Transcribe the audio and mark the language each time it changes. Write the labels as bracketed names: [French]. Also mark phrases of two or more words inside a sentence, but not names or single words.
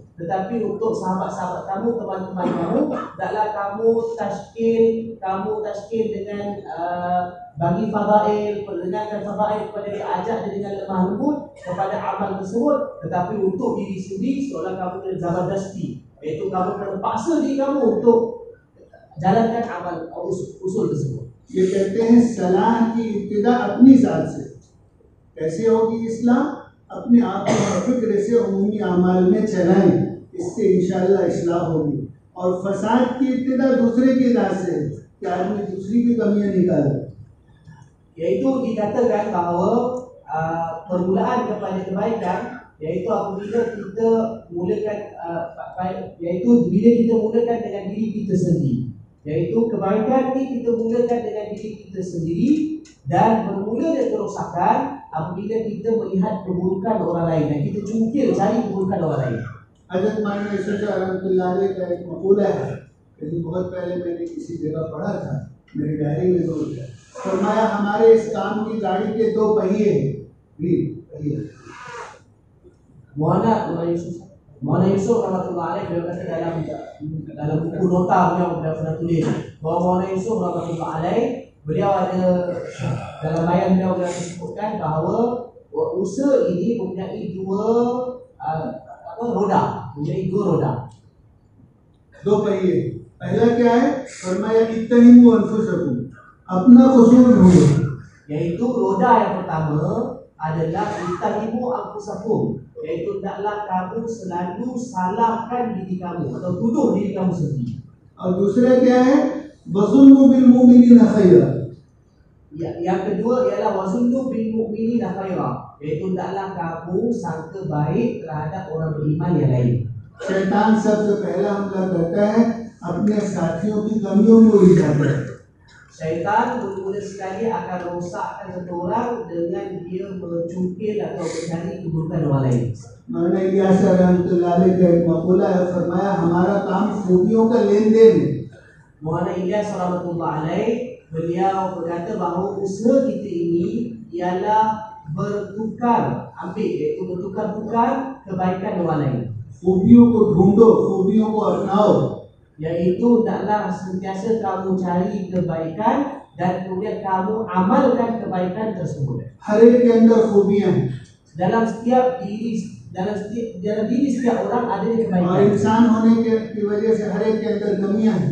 [Malay] Tetapi untuk sahabat-sahabat kamu, teman-teman kamu, hendaklah kamu tashkil dengan bagi fadail, perdengarkan fadail kepada dia, ajak dia dengan lemah lembut kepada amal tersebut. Tetapi untuk diri sendiri seolah kamu kena zabardasti, iaitu kamu kena paksa diri kamu untuk jalankan amal usul tersebut. [Urdu] یہ کہتے ہیں صلاح کی ابتدا اپنی ذات سے. کیسے ہوگی اسلام? اپنے آپ کو فکر سے عمومی اعمال میں چلائیں، اس سے ان شاء اللہ اصلاح ہوگی. اور فساد کی ابتدا دوسرے کی ذات سے ہے کہ آدمی دوسری کی کمیاں نکالے. [Malay] Yaitu dikatakan bahawa permulaan kepada kebaikan yaitu apabila kita mulakan yaitu bila kita mulakan dengan diri kita sendiri. Yaitu kebaikan ini kita mulakan dengan diri kita sendiri, dan bermula dari kerosakan apabila kita melihat keburukan orang lain dan kita cungkil cari keburukan orang lain. [Urdu] حضرت مولانا یوسف [Arabic] رحمة الله عليه [Urdu] کا ایک مقولہ ہے، کہ بہت پہلے میں نے کسی جگہ پڑھا تھا، میری ڈائری میں نوٹ ہے. فرمایا ہمارے اس کام کی گاڑی کے 2 پہیے ہیں. [Malay] Maulana Yusuf [Arabic] rahmatullahi alaih [Malay] beliau kata dalam buku nota beliau pernah tulis bahawa Maulana Yusuf [Arabic] rahmatullahi alaih [Malay] beliau ada dalam bayan beliau disebutkan bahawa usaha ini mempunyai dua roda. [Urdu] 2 پہیے۔ پہلا کیا ہے? فرمایا [Arabic] اتهموا أنفسكم, [Urdu] اپنا قصور ڈھونڈو. [Malay] Yaitu roda yang pertama adalah [Arabic] ittahimu anfusakum, [Malay] yaitu hendaklah kamu selalu salahkan diri kamu atau tuduh diri kamu sendiri. [Urdu] اور دوسرا کیا ہے? [Arabic] وظنوا بالمؤمنين خيرا. [Malay] Yang kedua ialah [Arabic] wazunnu bil mu'minina khaira, [Malay] iaitu hendaklah kamu sangka baik terhadap orang beriman yang lain. [Urdu] شیطان سب سے پہلا حملہ کرتا ہے اپنے ساتھیوں کی کمیوں کو اجاگر. [Malay] Syaitan mula-mula sekali akan rosakkan seseorang dengan dia mencungkil atau mencari keburukan orang lain. [Urdu] میں نے الیاس [Arabic] رحمة الله عليه [Urdu] کا ایک مقولہ ہے، فرمایا ہمارا کام خوبیوں کا لین دین ہے. [Malay] Maulana Ilyas [Arabic] rahmatullah alaih, [Malay] beliau berkata bahawa usaha kita ini ialah bertukar bertukar kebaikan orang lain. [Urdu] خوبیوں کو ڈھونڈو، خوبیوں کو اپناؤ. [Malay] Yaitu hendaklah sentiasa kamu cari kebaikan dan kemudian kamu amalkan kebaikan tersebut. [Urdu] ہر ایک کے اندر خوبیاں ہیں [Malay] Dalam diri setiap orang ada [Urdu] اور [Malay] kebaikan. [Urdu] انسان ہونے کی وجہ سے ہر ایک کے اندر کمیاں ہیں.